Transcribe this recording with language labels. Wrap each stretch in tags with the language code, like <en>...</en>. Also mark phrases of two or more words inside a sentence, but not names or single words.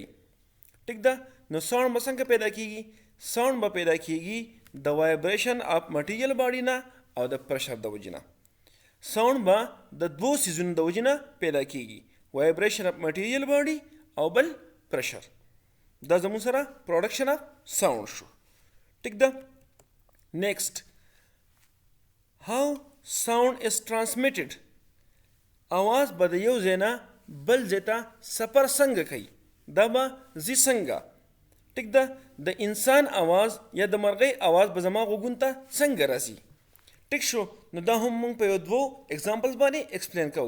<ps>ټیک ده، نو ساوند به څنګه پیدا کیږي؟ ساوند به پیدا کیږي د</ps> <en>vibration of material body</en> <ps>نه او د پریشر د وجې نه. ساوند به د دوو څیزونو د وجې نه پیدا کیږي،</ps> <en>vibration of material body</en> <ps>او بل پریشر. دا زموږ سره</ps> <en>production of sound</en> <ps>شو. ټیک ده،</ps> <en>نیکسٹ how sound is transmitted.</en> <ps>आवाज به د یو ځای نه بل ځای ته سفر څنګه کوي؟ دا به ځي څنګه؟ ټیک ده، د انسان آواز یا د مرغۍ آواز به زما غوږونو ته څنګه راځي؟ ټیک شو، نو دا هم موږ په یو دوو اگزامپلز باندې ایکسپلین کوو.</ps>